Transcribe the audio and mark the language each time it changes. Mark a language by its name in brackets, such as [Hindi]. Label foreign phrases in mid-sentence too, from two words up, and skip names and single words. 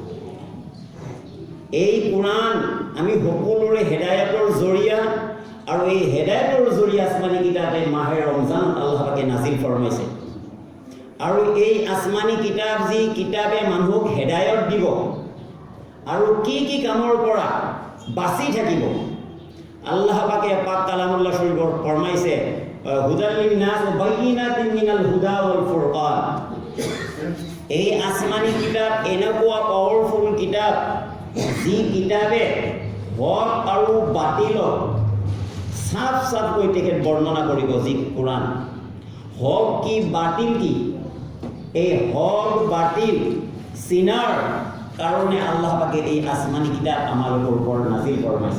[Assamese] এই কোৰআন আমি সকলোৰে হেদায়তৰ জৰিয়া, আৰু এই হেদায়তৰ জৰিয়া আসমানী কিতাপে মাহে ৰমজান আল্লাহ পাকে নাজিল ফৰমাইছে। আৰু এই আসমানী কিতাপ যি কিতাপে মানুহক হেদায়ত দিব আৰু কি কি কামৰ পৰা বাচি থাকিব, আল্লাহ পাকে পাক কালামুল্লাহ [Arabic] هدى للناس وبينات من الهدى والفرقان. [Assamese] এই আসমানি কিতাপ এনেকুৱা পাৱাৰফুল কিতাপ যি কিতাপে হক আৰু বাতিলক সাফ সাফকৈ তেখেত বৰ্ণনা কৰিব। যি কোৰাণ হক কি বাতিল কি, এই হক বাতিল চিনাৰ কাৰণে আল্লাহ পাকে এই আসমানি কিতাপ আমালোকৰ ওপৰত নাজিল ফৰমাইছে।